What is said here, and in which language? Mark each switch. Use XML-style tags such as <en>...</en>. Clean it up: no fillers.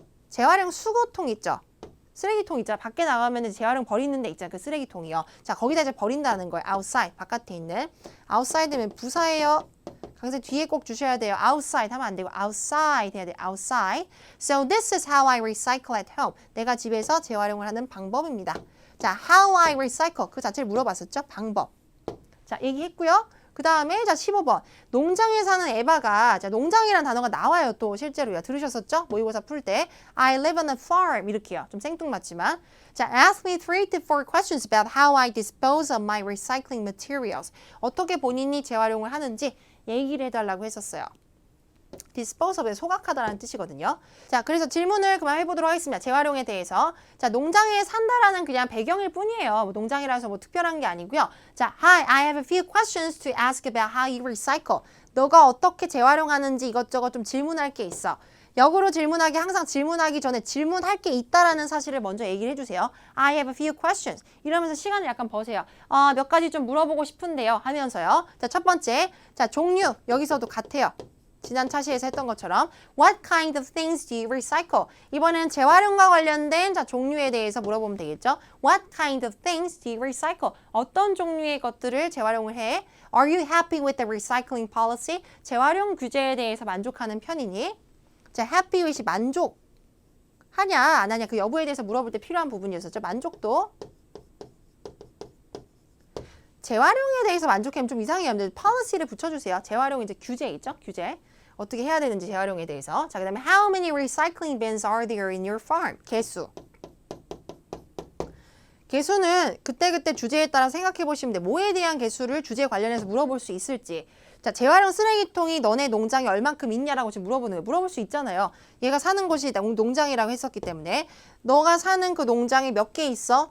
<ko>재활용 수거통 있죠? 쓰레기통 있잖아. 밖에 나가면 재활용 버리는 데 있잖아. 그 쓰레기통이요. 자, 거기다 이제 버린다는 거예요. outside, 바깥에 있는. outside면 부사예요. 강세 뒤에 꼭 주셔야 돼요. outside 하면 안 되고 outside 해야 돼요.</ko> <en>outside. So this is how I recycle at home.</en> <ko>내가 집에서 재활용을 하는 방법입니다. 자,</ko> <en>how I recycle.</en> <ko>그 자체를 물어봤었죠? 방법. 자, 얘기했고요. 그 다음에 자 15번. 농장에 사는 에바가 자, 농장이라는 단어가 나와요. 또 실제로요. 들으셨었죠? 모의고사 풀 때.</ko> <en>I live on a farm.</en> <ko>이렇게요. 좀 생뚱맞지만.</ko> <en>자, ask me 3 to 4 questions about how I dispose of my recycling materials.</en> <ko>어떻게 본인이 재활용을 하는지 얘기를 해달라고 했었어요. dispose업에 소각하다라는 뜻이거든요. 자, 그래서 질문을 그만 해보도록 하겠습니다. 재활용에 대해서. 자, 농장에 산다라는 그냥 배경일 뿐이에요. 뭐 농장이라서 뭐 특별한 게 아니고요.</ko> <en>자, Hi, I have a few questions to ask about how you recycle.</en> <ko>너가 어떻게 재활용하는지 이것저것 좀 질문할 게 있어. 역으로 질문하기 항상 질문하기 전에 질문할 게 있다라는 사실을 먼저 얘기를 해주세요.</ko> <en>I have a few questions.</en> <ko>이러면서 시간을 약간 버세요. 몇 가지 좀 물어보고 싶은데요. 하면서요. 자, 첫 번째. 자, 종류. 여기서도 같아요. 지난 차시에서 했던 것처럼</ko> <en>What kind of things do you recycle?</en> <ko>이번엔 재활용과 관련된 자, 종류에 대해서 물어보면 되겠죠.</ko> <en>What kind of things do you recycle?</en> <ko>어떤 종류의 것들을 재활용을 해?</ko> <en>Are you happy with the recycling policy?</en> <ko>재활용 규제에 대해서 만족하는 편이니? 자, happy with이 만족 하냐 안 하냐 그 여부에 대해서 물어볼 때 필요한 부분이었었죠. 만족도. 재활용에 대해서 만족하면 좀 이상해요. policy를 붙여주세요. 재활용 이제 규제 있죠? 규제. 어떻게 해야 되는지 재활용에 대해서. 자, 그 다음에</ko> <en>how many recycling bins are there in your farm?</en> <ko>개수. 개수는 그때그때 주제에 따라 생각해 보시면 돼요. 뭐에 대한 개수를 주제에 관련해서 물어볼 수 있을지. 자, 재활용 쓰레기통이 너네 농장에 얼만큼 있냐라고 지금 물어보는 거예요. 물어볼 수 있잖아요. 얘가 사는 곳이 농장이라고 했었기 때문에 너가 사는 그 농장에 몇 개 있어?</ko>